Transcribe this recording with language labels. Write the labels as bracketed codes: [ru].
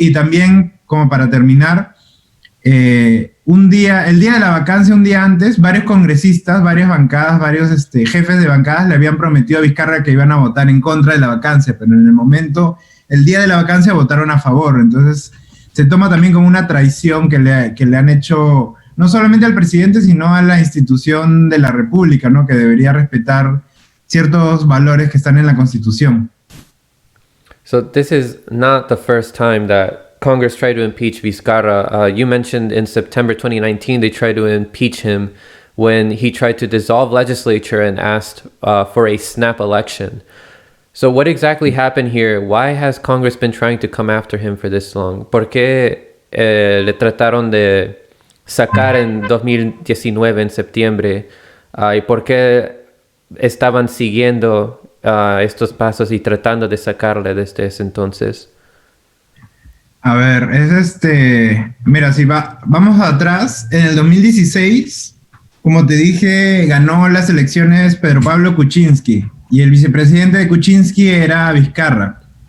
[es] Y también, como para terminar, el día de la vacancia, un día antes, varios congresistas, varias bancadas, varios jefes de bancadas le habían prometido a Vizcarra que iban a votar en contra de la vacancia, pero en el momento, el día de la vacancia, votaron a favor. Entonces se toma también como una traición que le han hecho no solamente al presidente, sino a la institución de la República, ¿no? Que debería respetar ciertos valores que están en la Constitución. [en] So this is not the first time that Congress tried to impeach Vizcarra. You mentioned in September 2019 they tried to impeach him when he tried to dissolve legislature and asked for a snap election. So what exactly happened here? Why has Congress been trying to come after him for this long? [es] ¿Por qué le trataron de sacar en 2019, en septiembre? ¿Y por qué estaban siguiendo estos pasos y tratando de sacarle desde ese entonces? A ver, mira, si vamos atrás, en el 2016, como te dije, ganó las elecciones Pedro Pablo Kuczynski y el vicepresidente de Kuczynski era Vizcarra.